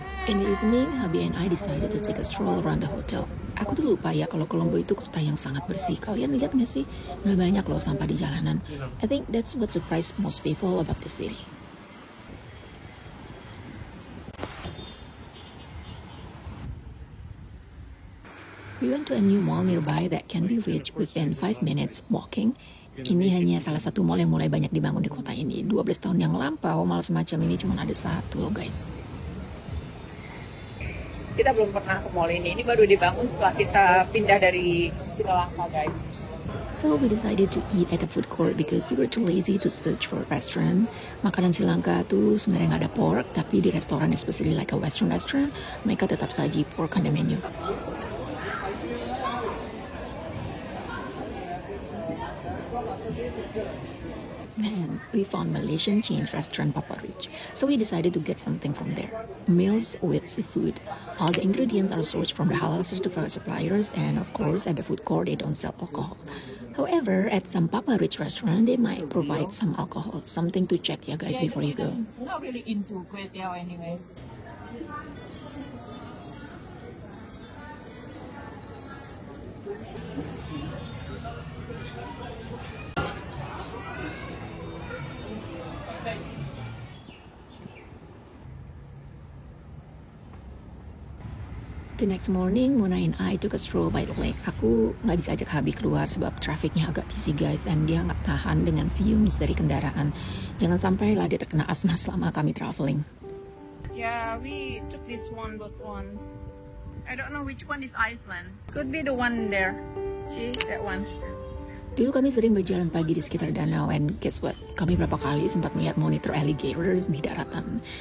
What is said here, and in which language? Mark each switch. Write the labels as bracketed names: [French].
[English] In the evening, Habi and I decided to take a stroll around the hotel. [Indonesian] Aku tuh lupa ya kalau Colombo itu kota yang sangat bersih. Kalian lihat nggak sih? Nggak banyak loh sampah di jalanan. [English] I think that's what surprised most people about the city. We went to a new mall nearby that can be reached within 5 minutes walking. [Indonesian] Ini hanya salah satu mall yang mulai banyak dibangun di kota ini. 12 tahun yang lampau, mall semacam ini cuma ada 1 loh guys. Kita belum pernah ke mall ini baru dibangun setelah kita pindah dari Sri Lanka guys. [English] So we decided to eat at the food court because we were too lazy to search for a restaurant. [Indonesian] Makanan Sri Lanka tuh sebenarnya nggak ada pork, tapi di restoran [English] especially like a western restaurant, [Indonesian] mereka tetap saji pork [English] on the menu. And we found Malaysian chain restaurant Papa Rich, so we decided to get something from there. Meals with seafood. All the ingredients are sourced from the halal certified suppliers, and of course at the food court they don't sell alcohol. However, at some Papa Rich restaurant they might provide some alcohol, something to check ya guys before you go. Not really into kway teow anyway. The next morning, Mona and I took a stroll by the lake. [Indonesian] Aku nggak bisa ajak Habi keluar sebab trafiknya agak busy guys, and dia nggak tahan dengan fumes dari kendaraan. Jangan sampailah dia terkena asma selama kami traveling. [English] Yeah, we took this one both once. I don't know which one is Iceland. Could be the one there. See that one. [Indonesian] Dulu kami sering berjalan pagi di sekitar danau, [English] and guess what? [Indonesian] Kami berapa kali sempat melihat monitor alligators di daratan.